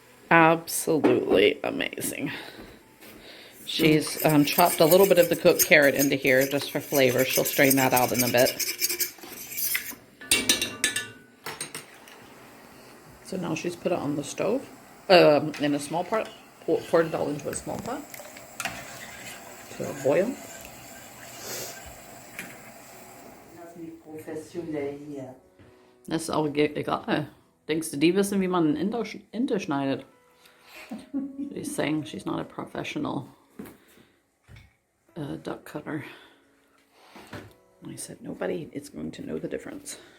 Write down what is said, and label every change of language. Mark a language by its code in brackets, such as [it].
[en] Absolutely amazing. She's chopped a little bit of the cooked carrot into here just for flavor. She'll strain that out in a bit. So now she's put it on the stove in a small pot. Poured it all into a small pot to boil. [de] Das ist nicht professionell hier. Das ist auch egal. Denkst du, die wissen, wie man einen Ente schneidet? [en] She's saying she's not a professional duck cutter. And I said, nobody is going to know the difference.